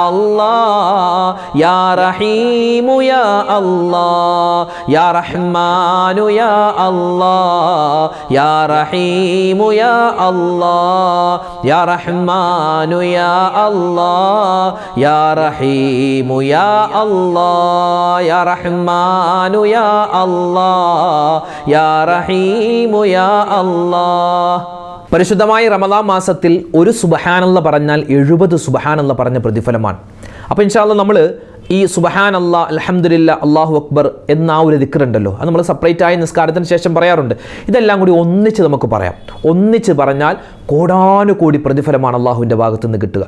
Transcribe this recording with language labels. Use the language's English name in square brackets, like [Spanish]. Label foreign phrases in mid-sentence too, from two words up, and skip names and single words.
[Arabic] الله يا رحيم يا الله يا رحمن يا الله يا رحيم يا الله يا رحمن يا الله يا رحيم يا الله يا رحمن يا الله يا رحيم يا الله [Malayalam] പരിശുദ്ധമായ റമളാൻ മാസത്തിൽ ഒരു സുബ്ഹാനല്ലാഹ് പറഞ്ഞാൽ 70 സുബ്ഹാനല്ലാഹ് പറഞ്ഞ പ്രതിഫലമാണ്. അപ്പോൾ [Arabic] إن شاء الله [Malayalam] നമ്മൾ ഈ [Arabic] سبحان الله الحمد لله الله أكبر [Malayalam] എന്ന ആ ഒരു ദിക്ർ ഉണ്ടല്ലോ, അത് നമ്മൾ സെപ്പറേറ്റ് ആയി നിസ്കാരത്തിന് ശേഷം പറയാറുണ്ട്. ഇതെല്ലാം കൂടി ഒന്നിച്ച് നമുക്ക് പറയാം. ഒന്നിച്ച് പറഞ്ഞാൽ കോടാനുകോടി പ്രതിഫലമാണ് അള്ളാഹുവിൻ്റെ ഭാഗത്തു നിന്ന് കിട്ടുക.